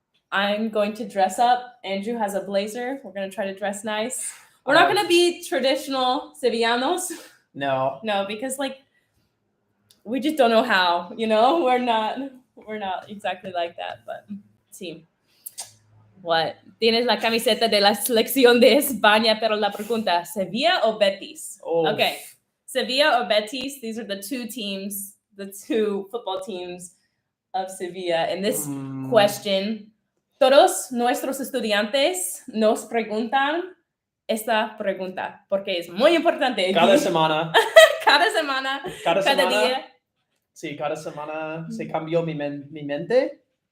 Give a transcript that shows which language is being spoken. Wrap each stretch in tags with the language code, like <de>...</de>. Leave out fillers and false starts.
<en>I'm going to dress up. Andrew has a blazer. We're going to try to dress nice. We're not going to be traditional Sevillanos. No, because we just don't know how, we're not exactly like that, but sí. What?</en> <es>Tienes la camiseta de la selección de España, pero la pregunta, ¿Sevilla o Betis?</es> <en>Oh. Okay. Sevilla or Betis, these are the two football teams of Sevilla. And this question,</en> <es>todos nuestros estudiantes nos preguntan esta pregunta, porque es muy importante. Cada semana. Cada semana. Cada día. Sí, cada semana se cambió mi mente.</es>